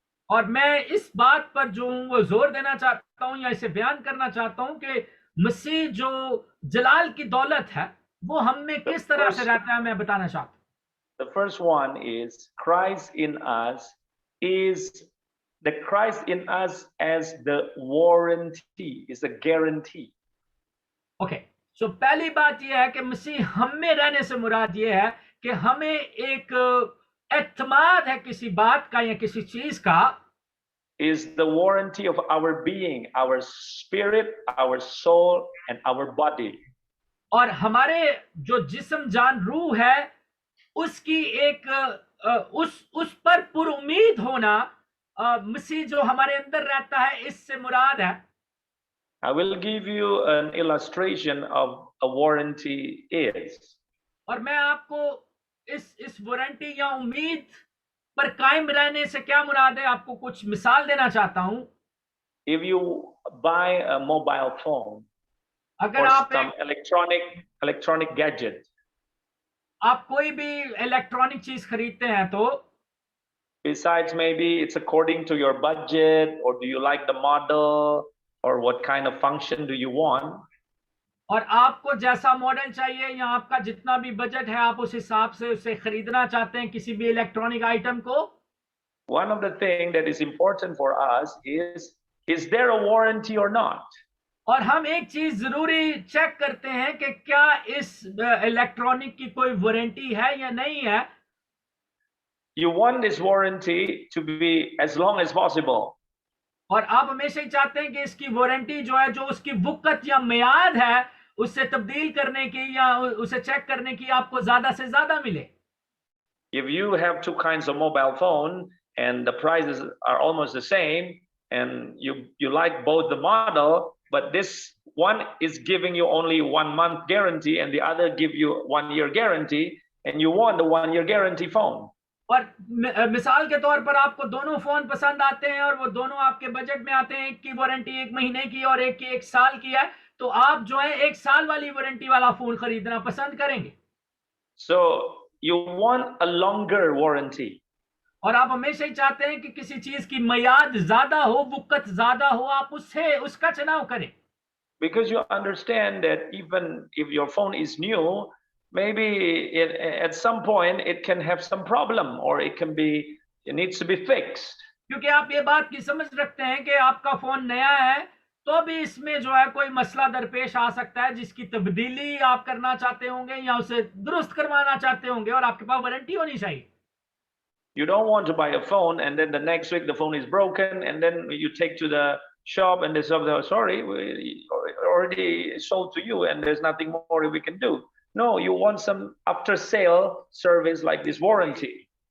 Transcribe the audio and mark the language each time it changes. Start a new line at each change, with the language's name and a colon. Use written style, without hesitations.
Hindi: और मैं इस बात पर जो हूं वो जोर देना चाहता हूं या इसे बयान करना चाहता हूं कि मसीह जो जलाल की दौलत है वो हम में किस तरह से रहता है, मैं बताना चाहता हूं.
English: The first one is Christ in us is the Christ in us as the warranty, is a guarantee. Okay, so
Hindi: पहली बात यह है कि मसीह हम में रहने से मुराद यह है कि हमें एक एतमाद है किसी बात का या किसी चीज का.
English: Is the warranty of our being, our spirit, our soul, and our body.
Hindi: और हमारे जो जिस्म जान रूह है उसकी एक उस पर पूरी उम्मीद होना, मसीह जो हमारे अंदर रहता है इससे मुराद है.
English: I will give you an illustration of a warranty is.
Hindi: और मैं आपको इस वारंटी या उम्मीद पर कायम रहने से क्या मुराद है आपको कुछ मिसाल देना चाहता हूं.
English: If you buy a mobile phone
Hindi: अगर
English: or
Hindi: आप
English: some electronic gadget,
Hindi: आप कोई भी इलेक्ट्रॉनिक चीज खरीदते हैं तो
English: besides maybe it's according to your budget, or do you like the model, or what kind of function do you want,
Hindi: और आपको जैसा मॉडल चाहिए या आपका जितना भी बजट है आप उस हिसाब से उसे खरीदना चाहते हैं किसी भी इलेक्ट्रॉनिक आइटम को.
English: one of the things that is important for us is there a warranty or not?
Hindi: और हम एक चीज जरूरी चेक करते हैं कि क्या इस इलेक्ट्रॉनिक की कोई वारंटी है या नहीं है.
English: You want this warranty to be as long as possible.
Hindi: और आप हमेशा ही चाहते हैं कि इसकी वारंटी जो है जो उसकी वक़्त या मियाद है उससे तब्दील करने की या उसे चेक करने की आपको ज्यादा से ज्यादा मिले.
English: If you have two kinds of mobile phone and the prices are almost the same and you like both the model, but this one is giving you only 1 month guarantee and the other give you 1 year guarantee, and you want the 1 year guarantee phone.
Hindi: और मिसाल के तौर पर आपको दोनों phone पसंद आते हैं और वो दोनों आपके बजट में आते हैं. एक की वारंटी 1 महीने की और एक की 1 साल की है, तो आप जो है 1 साल वाली वारंटी वाला फोन खरीदना पसंद करेंगे.
English: So you want a longer warranty.
Hindi: और आप हमेशा ही चाहते हैं कि किसी चीज की मियाद ज्यादा हो, वक़्त ज्यादा हो, आप उसका चुनाव करें.
English: Because you understand that even if your phone is new, maybe at some point it can have some problem, or it needs to be fixed.
Hindi: क्योंकि आप ये बात की समझ रखते हैं कि आपका फोन नया है तो भी इसमें जो है कोई मसला दरपेश आ सकता है जिसकी तब्दीली आप करना चाहते होंगे या उसे दुरुस्त करवाना चाहते होंगे और आपके पास वारंटी होनी चाहिए.
English: You don't want to buy a phone and then the next week the phone is broken and then you take to the shop and they say, sorry, we already sold to you and there's nothing more we can do. No, you want some after sale service like this warranty.